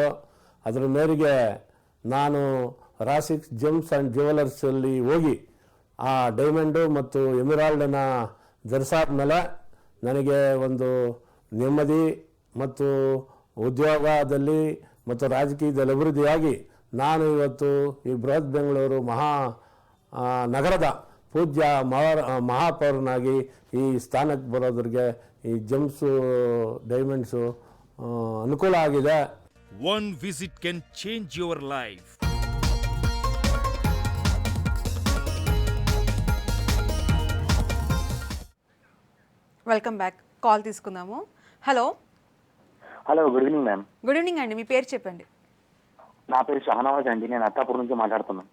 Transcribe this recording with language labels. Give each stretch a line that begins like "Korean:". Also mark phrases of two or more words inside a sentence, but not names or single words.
Kannada: ಅದರ ಮೇರೆಗೆ ನಾನು ರಾಸಿಕ್ ಜೆಮ್ಸ್ ಆ್ಯಂಡ್ ಜ್ಯುವೆಲರ್ಸಲ್ಲಿ ಹೋಗಿ ಆ ಡೈಮಂಡು ಮತ್ತು ಎಮಿರಾಲ್ಡನ್ನು ಧರಿಸಾದ ಮೇಲೆ ನನಗೆ ಒಂದು ನೆಮ್ಮದಿ ಮತ್ತು ಉದ್ಯೋಗದಲ್ಲಿ ಮತ್ತು ರಾಜಕೀಯದಲ್ಲಿ ಅಭಿವೃದ್ಧಿಯಾಗಿ ನಾನು ಇವತ್ತು ಈ ಬೃಹತ್ ಬೆಂಗಳೂರು ನಗರದ ಪೂಜ್ಯ ಮಹಾಪೌರನಾಗಿ ಈ ಸ್ಥಾನಕ್ಕೆ ಬರೋದ್ರಿಗೆ ಈ ಜೆಮ್ಸು ಡೈಮಂಡ್ಸು ಅನುಕೂಲ ಆಗಿದೆ.
English: One visit can change your life. Welcome back.
Telugu: కాల్ తీసుకుందాము. హలో.
English: Hello, good evening ma'am. Good evening
Telugu: అండి, మీ పేరు చెప్పండి. నా పేరు షహనవాజ్ అండి, నేను అత్తాపూర్ నుంచి మాట్లాడుతున్నాను.